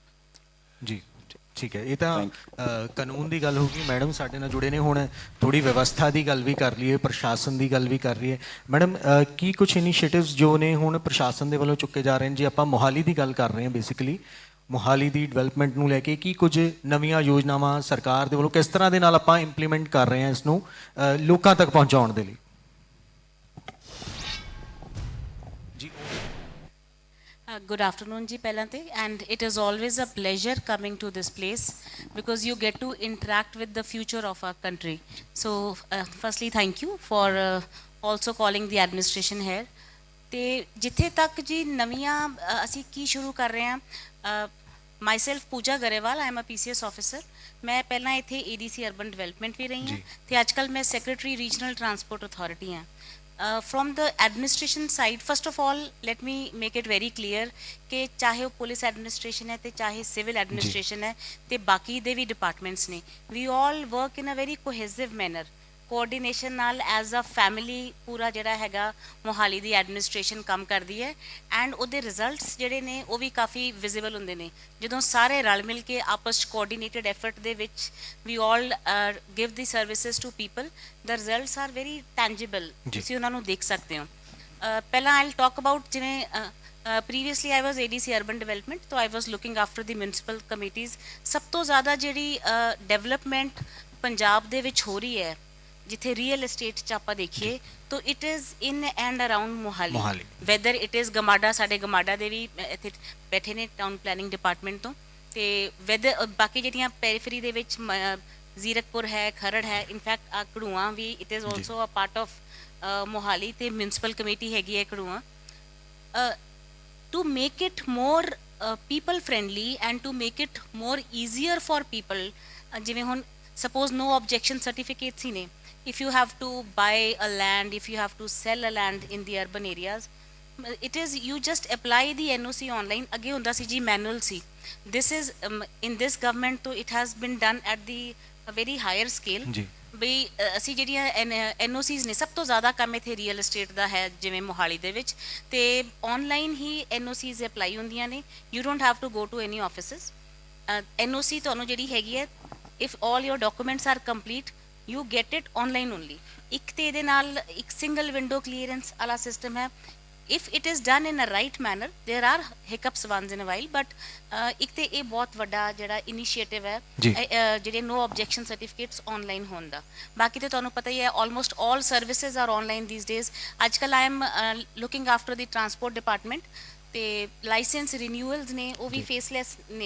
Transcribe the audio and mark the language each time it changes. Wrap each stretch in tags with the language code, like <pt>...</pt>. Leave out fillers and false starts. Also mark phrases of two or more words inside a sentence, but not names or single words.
<pa>ਜੀ ਠੀਕ ਹੈ ਇਹ ਤਾਂ ਕਾਨੂੰਨ ਦੀ ਗੱਲ ਹੋ ਗਈ ਮੈਡਮ ਸਾਡੇ ਨਾਲ ਜੁੜੇ ਨੇ ਹੁਣ ਥੋੜੀ ਵਿਵਸਥਾ ਦੀ ਗੱਲ ਵੀ ਕਰ ਲਈਏ ਪ੍ਰਸ਼ਾਸਨ ਦੀ ਗੱਲ ਵੀ ਕਰ ਲਈਏ ਮੈਡਮ ਕੀ ਕੁਝ ਇਨੀਸ਼ੀਏਟਿਵਸ ਜੋ ਨੇ ਹੁਣ ਪ੍ਰਸ਼ਾਸਨ ਦੇ ਵੱਲੋਂ ਚੁੱਕੇ ਜਾ ਰਹੇ ਨੇ ਜੇ ਆਪਾਂ ਮੋਹਾਲੀ ਦੀ ਗੱਲ ਕਰ ਰਹੇ ਹਾਂ ਬੇਸਿਕਲੀ ਮੋਹਾਲੀ ਦੀ ਡਿਵੈਲਪਮੈਂਟ ਨੂੰ ਲੈ ਕੇ ਕੀ ਕੁਝ ਨਵੀਆਂ ਯੋਜਨਾਵਾਂ ਸਰਕਾਰ ਦੇ ਵੱਲੋਂ ਕਿਸ ਤਰ੍ਹਾਂ ਦੇ ਨਾਲ ਆਪਾਂ ਇੰਪਲੀਮੈਂਟ ਕਰ ਰਹੇ ਹਾਂ ਇਸ ਨੂੰ ਲੋਕਾਂ ਤੱਕ ਪਹੁੰਚਾਉਣ ਦੇ ਲਈ</pa> <en>Good afternoon ji</en> <pa>ਪਹਿਲਾਂ ਤੇ</pa> <en>and it is always a pleasure coming to this place because you get to interact with the future of our country so firstly thank you for also calling the administration here</en> <pa>ਤੇ ਜਿੱਥੇ ਤੱਕ ਜੀ ਨਵੀਆਂ ਅਸੀਂ ਕੀ ਸ਼ੁਰੂ ਕਰ ਰਹੇ ਹਾਂ</pa> <en>myself ਪੂਜਾ ਗਰੇਵਾਲ I am a PCS officer</en> <pa>ਮੈਂ ਪਹਿਲਾਂ ਇੱਥੇ ADC ਅਰਬਨ ਡਿਵੈਲਪਮੈਂਟ ਵੀ ਰਹੀ ਹਾਂ ਤੇ ਅੱਜਕੱਲ ਮੈਂ ਸੈਕਟਰੀ ਰੀਜਨਲ ਟਰਾਂਸਪੋਰਟ ਅਥਾਰਟੀ ਹਾਂ</pa> <en>from the administration side first of all let me make it very clear</en> <pa>ਕਿ ਚਾਹੇ ਉਹ</pa> <en>police administration</en> <pa>ਹੈ ਤੇ ਚਾਹੇ</pa> <en>civil administration</en> <pa>ਹੈ ਤੇ ਬਾਕੀ ਦੇ ਵੀ ਡਿਪਾਰਟਮੈਂਟਸ ਨੇ</pa> <en>we all work in a very cohesive</en> <pa>manner ਕੋਆਰਡੀਨੇਸ਼ਨ ਨਾਲ</pa> <en>as a family</en> <pa>ਪੂਰਾ ਜਿਹੜਾ ਹੈਗਾ ਮੋਹਾਲੀ ਦੀ ਐਡਮਿਨਿਸਟ੍ਰੇਸ਼ਨ ਕੰਮ ਕਰਦੀ ਹੈ ਐਂਡ ਉਹਦੇ ਰਿਜ਼ਲਟਸ ਜਿਹੜੇ ਨੇ ਉਹ ਵੀ ਕਾਫੀ ਵਿਜ਼ੀਬਲ ਹੁੰਦੇ ਨੇ ਜਦੋਂ ਸਾਰੇ ਰਲ ਮਿਲ ਕੇ ਆਪਸ 'ਚ</pa> <en>coordinated effort</en> <pa>ਦੇ ਵਿੱਚ ਵੀ</pa> <en>all give the services to people the results are very tangible</en> <pa>ਤੁਸੀਂ ਉਹਨਾਂ ਨੂੰ ਦੇਖ ਸਕਦੇ ਹੋ ਪਹਿਲਾਂ</pa> <en>I will talk about ਜਿਵੇਂ previously I was ADC urban development so I was looking after the municipal committees</en> <pa>ਸਭ ਤੋਂ ਜ਼ਿਆਦਾ ਜਿਹੜੀ ਡਿਵੈਲਪਮੈਂਟ ਪੰਜਾਬ ਦੇ ਵਿੱਚ ਹੋ ਰਹੀ ਹੈ ਜਿੱਥੇ</pa> <en>real estate</en> <pa>'ਚ ਆਪਾਂ ਦੇਖੀਏ ਤਾਂ</pa> <en>it is in and around Mohali whether it is</en> <pa>ਗਮਾਡਾ ਸਾਡੇ ਗਮਾਡਾ ਦੇ ਵੀ ਇੱਥੇ ਬੈਠੇ ਨੇ ਟਾਊਨ ਪਲੈਨਿੰਗ ਡਿਪਾਰਟਮੈਂਟ ਤੋਂ ਤੇ ਵੈਦਰ ਬਾਕੀ ਜਿਹੜੀਆਂ ਪੈਰੀਫਰੀ ਦੇ ਵਿੱਚ ਜ਼ੀਰਕਪੁਰ ਹੈ ਖਰੜ ਹੈ ਇਨਫੈਕਟ ਆ ਕੜੂਆ ਵੀ</pa> <en>it is also a part of</en> <pa>ਮੋਹਾਲੀ ਤੇ</pa> <en>municipal committee</en> <pa>ਹੈਗੀ ਹੈ ਕੜੂਆ</pa> <en>to make it more people friendly and to make it more easier for people</en> <pa>ਜਿਵੇਂ ਹੁਣ</pa> <en>suppose no objection certificates</en> <pa>ਹੀ ਨੇ</pa> <en>if you have to buy a land if you have to sell a land in the urban areas it is you just apply the NOC online</en> <pa>ਅੱਗੇ ਹੁੰਦਾ ਸੀ ਜੀ</pa> <en>manual ਸੀ this is in this government so it has been done at the a very higher scale</en> <pa>ਵੀ ਅਸੀਂ ਜਿਹੜੀਆਂ ਐਨਓਸੀਜ਼ ਨੇ, ਸਭ ਤੋਂ ਜ਼ਿਆਦਾ ਕੰਮ ਇੱਥੇ ਰੀਅਲ ਏਸਟੇਟ ਦਾ ਹੈ ਜਿਵੇਂ ਮੋਹਾਲੀ ਦੇ ਵਿੱਚ, ਤੇ ਆਨਲਾਈਨ ਹੀ ਐਨਓਸੀਜ਼ ਅਪਲਾਈ ਹੁੰਦੀਆਂ ਨੇ।</pa> <en>you don't have to go to any offices.</en> <pa>ਐਨਓਸੀ ਤੁਹਾਨੂੰ ਜਿਹੜੀ ਹੈਗੀ ਹੈ,</pa> <en>if all your documents are complete, you get it online only.</en> <pa>ਇੱਕ ਤੇ ਇਹਦੇ ਨਾਲ ਇੱਕ</pa> <en>single window clearance</en> <pa>ਵਾਲਾ ਸਿਸਟਮ ਹੈ।</pa> <en>if it is done in a right manner, there are hiccups once in a while, but</en> <pa>ਇੱਕ ਤੇ ਇਹ ਬਹੁਤ ਵੱਡਾ ਜਿਹੜਾ ਇਨੀਸ਼ੀਏਟਿਵ ਹੈ ਜੀ। ਜਿਹੜੇ</pa> <en>no objection certificates online</en> <pa>ਹੋਣ ਦਾ। ਬਾਕੀ ਤੇ ਤੁਹਾਨੂੰ ਪਤਾ ਹੀ ਹੈ,</pa> <en>almost all services are online these days.</en> <pa>ਅੱਜ ਕੱਲ੍ਹ</pa> <en>I am looking after the transport department,</en> <pa>ਤੇ</pa> <en>license renewals</en> <pa>ਨੇ ਉਹ ਵੀ ਫੇਸਲੈਸ ਨੇ।</pa>